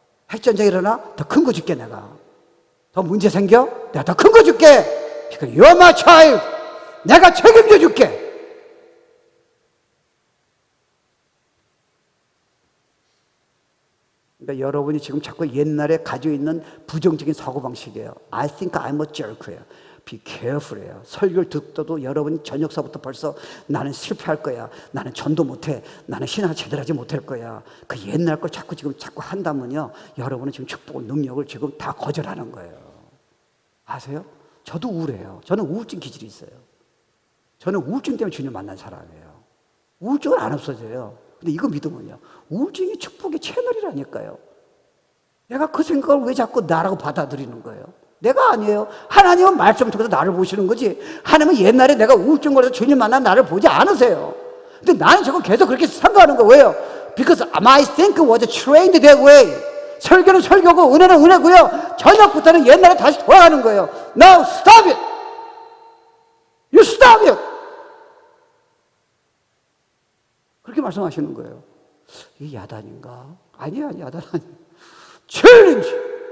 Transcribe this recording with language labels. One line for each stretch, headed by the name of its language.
Korean: 핵전쟁이 일어나? 더 큰 거 줄게 내가. 더 문제 생겨? 내가 더 큰 거 줄게.
English: Because you're my child.
Korean: 내가 책임져 줄게. 그러니까 여러분이 지금 자꾸 옛날에 가지고 있는 부정적인 사고방식이에요.
English: I think I'm a jerk예요. Be careful해요.
Korean: 설교를 듣고도 여러분이 저녁서부터 벌써 나는 실패할 거야. 나는 전도 못해. 나는 신앙을 제대로 하지 못할 거야. 그 옛날 걸 자꾸 한다면요, 여러분은 지금 축복을, 능력을 지금 다 거절하는 거예요. 아세요? 저도 우울해요. 저는 우울증 기질이 있어요. 저는 우울증 때문에 주님 만난 사람이에요. 우울증은 안 없어져요. 근데 이거 믿으면요, 우울증이 축복의 채널이라니까요. 내가 그 생각을 왜 자꾸 나라고 받아들이는 거예요? 내가 아니에요. 하나님은 말씀 통해서 나를 보시는 거지. 하나님은 옛날에 내가 우울증 걸려서 주님 만난 나를 보지 않으세요. 근데 나는 지금 계속 그렇게 생각하는 거예요. 왜요?
English: Because my thinking was trained that way.
Korean: 설교는 설교고 은혜는 은혜고요. 저녁부터는 옛날에 다시 돌아가는 거예요.
English: Now stop it. You stop it.
Korean: 그렇게 말씀하시는 거예요. 이 야단인가? 아니야, 야단 아니야. 챌린지.